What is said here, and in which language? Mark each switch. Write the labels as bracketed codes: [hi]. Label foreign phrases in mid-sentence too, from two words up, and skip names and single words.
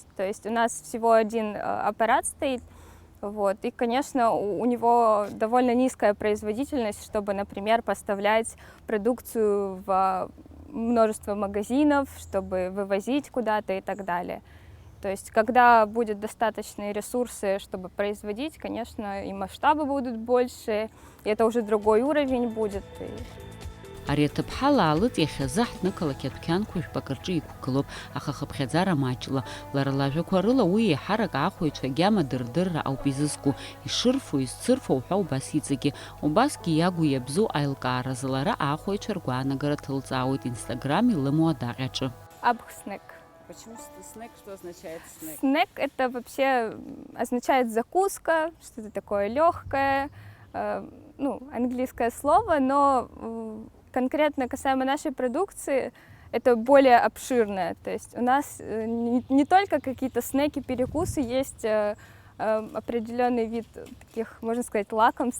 [ru] То есть у нас всего один аппарат стоит, вот, и, конечно, у него довольно низкая производительность, чтобы, например, поставлять продукцию в множество магазинов, чтобы вывозить куда-то и так далее. То есть, когда будут достаточные ресурсы, чтобы производить, конечно, и масштабы будут больше, и это уже другой уровень будет. [ab] Ари аҭыԥҳа лаалыҵ иахьазы ҳҭнықалақь адәқьанқәа жәпак рҿы иқәгылоуп, аха хыԥхьаӡара маҷла. Лара лажәақәа рыла уи еиҳарак аахәаҩцәа агьама дырдырра ауп изызку. Ишырфо, изцырфо уҳәа убас иҵегьы. Убасгьы иагу иабзоу аилкааразы лара аахәаҩцәа ргәаанагара ҭылҵаауеит Инстаграм илымоу адаҟьаҿы. Абхснек. [ru] Почему снэк? Что означает снэк? Снэк это вообще означает закуска, что-то такое легкое, ну, английское слово, но конкретно касаемо нашей продукции, это более обширное. То есть у нас не только какие-то снеки, перекусы, есть определенный вид таких, можно сказать, лакомств.